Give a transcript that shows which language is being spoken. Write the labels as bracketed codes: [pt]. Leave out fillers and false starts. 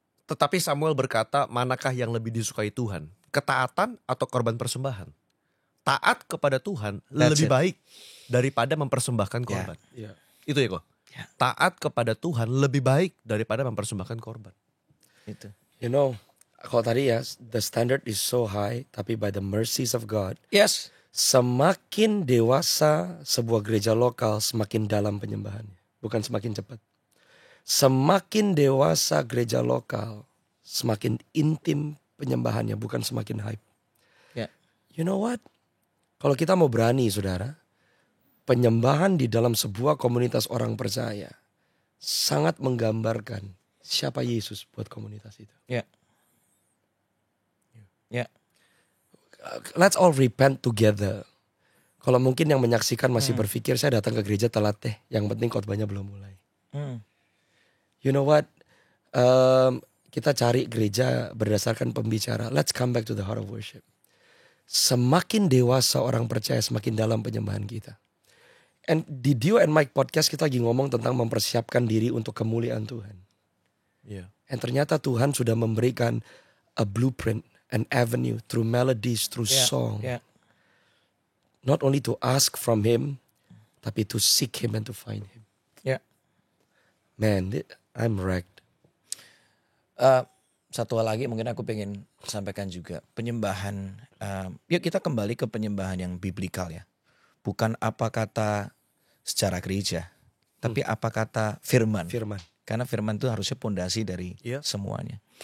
[id] Tetapi Samuel berkata, manakah yang lebih disukai Tuhan? Ketaatan atau korban persembahan? Taat kepada Tuhan [en] That's [id] lebih [en] it. [id] baik daripada mempersembahkan korban. Iya. Itu ya kok. Ya. Taat kepada Tuhan lebih baik daripada mempersembahkan korban. Itu. [en] You know, [id] kalau tadi ya, [en] the standard is so high, tapi by the mercies of God, Yes. [id] semakin dewasa sebuah gereja lokal, semakin dalam penyembahannya, bukan semakin cepat. Semakin dewasa gereja lokal, semakin intim penyembahannya, bukan semakin hype. Ya. [en] You know what? [id] Kalau kita mau berani, saudara, penyembahan di dalam sebuah komunitas orang percaya sangat menggambarkan siapa Yesus buat komunitas itu. Ya. Ya. [en] let's all repent together. [id] Kalau mungkin yang menyaksikan masih berpikir saya datang ke gereja telat deh, yang penting khotbahnya belum mulai. [en] You know what? [id] Kita cari gereja berdasarkan pembicara. [en] Let's come back to the heart of worship. [id] Semakin dewasa orang percaya, semakin dalam penyembahan kita. And di Dio and Mike podcast kita lagi ngomong tentang mempersiapkan diri untuk kemuliaan Tuhan. [en] And [id] ternyata Tuhan sudah memberikan [en] a blueprint, an avenue through melodies, through song. Not only to ask from Him, tapi to seek Him and to find Him. Man, I'm wrecked. [id] Satu hal lagi mungkin aku pengen sampaikan juga. Penyembahan, yuk kita kembali ke penyembahan yang biblikal ya. Bukan apa kata secara gereja, tapi apa kata firman. Karena firman itu harusnya pondasi dari semuanya.